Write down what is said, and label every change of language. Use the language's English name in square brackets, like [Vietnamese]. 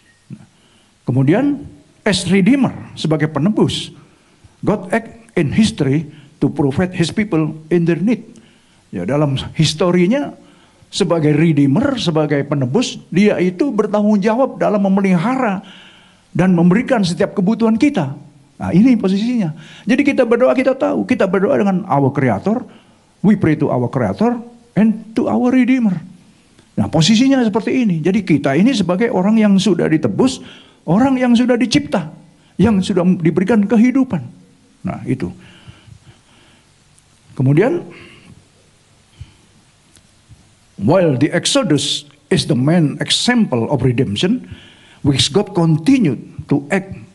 [Indonesian] Nah, kemudian [English] as redeemer, [Indonesian] sebagai penebus, [English] God act in history to provide His people in their need. [Indonesian] Ya, dalam historinya sebagai redeemer, sebagai penebus, Dia itu bertanggung jawab dalam memelihara dan memberikan setiap kebutuhan kita. Nah, ini posisinya. Jadi kita berdoa, kita tahu, kita berdoa dengan [English] our creator, we pray to our creator and to our redeemer. [Indonesian] Nah, posisinya seperti ini. Jadi kita ini sebagai orang yang sudah ditebus, orang yang sudah dicipta, yang sudah diberikan kehidupan. Nah, itu. Kemudian, [English] while the Exodus is the main example of redemption, which God continued to act